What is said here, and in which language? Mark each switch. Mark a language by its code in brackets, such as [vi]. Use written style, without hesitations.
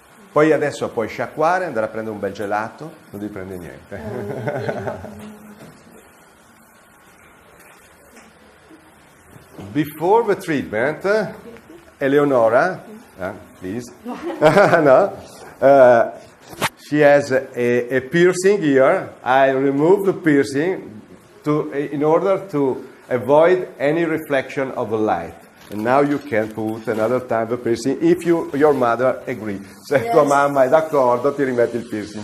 [it] Poi adesso puoi sciacquare, andare a prendere un bel gelato, non devi prendere niente. [en] Before the treatment, Eleonora, please, no, she has a piercing here. I remove the piercing in order to avoid any reflection of the light. And now you can put another time the piercing if your mother agrees. [it] Se tua mamma è d'accordo, ti rimetti il piercing.